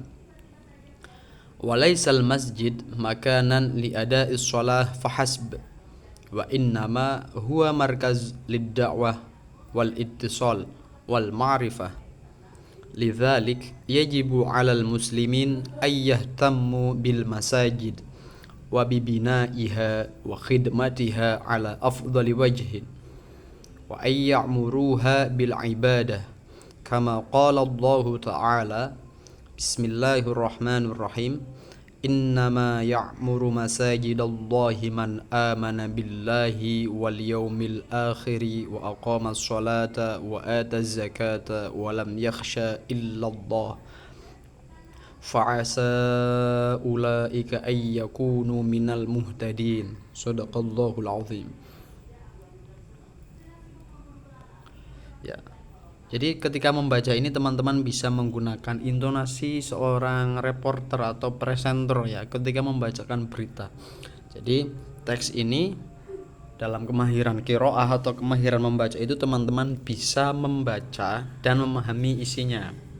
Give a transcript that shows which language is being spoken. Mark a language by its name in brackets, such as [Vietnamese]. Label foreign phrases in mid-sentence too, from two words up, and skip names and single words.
[Arabic] وليس المسجد مكانا لأداء الصلاة فحسب وإنما هو مركز للدعوة والاتصال والمعرفة. لذلك يجب على المسلمين أن يهتموا بالمساجد وببنائها وخدمتها على أفضل وجه وأن يعمروها بالعبادة كما قال الله تعالى بسم الله الرحمن الرحيم. إنما يعمر مساجد الله من آمن بالله واليوم الآخر وأقام الصلاة وآتى الزكاة ولم يخش إلا الله فعسى أولئك أن يكونوا من المهتدين. صدق الله العظيم. Ya. [Indonesian] Jadi ketika membaca ini teman-teman bisa menggunakan intonasi seorang reporter atau presenter ya ketika membacakan berita. Jadi teks ini dalam kemahiran qiraah atau kemahiran membaca itu teman-teman bisa membaca dan memahami isinya.